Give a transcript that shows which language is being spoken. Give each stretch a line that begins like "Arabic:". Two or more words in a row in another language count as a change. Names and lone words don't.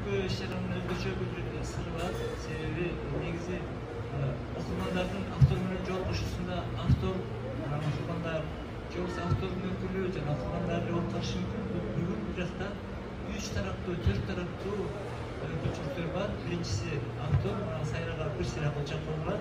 Kyrgyz: иштеринин өзгөчө бир сыры бар. Sebebi негизи окурмандардын автор менен жолугушуусунда автор окургандар же болбосо автордун өкүлү жана окургандар ортолушу мүмкүн. Бүгүн бул жакта 3 тараптуу 4 тараптуу мүмкүнчүлүктөр бар. Биринчиси автор сайрага бир сыйра болчак болот.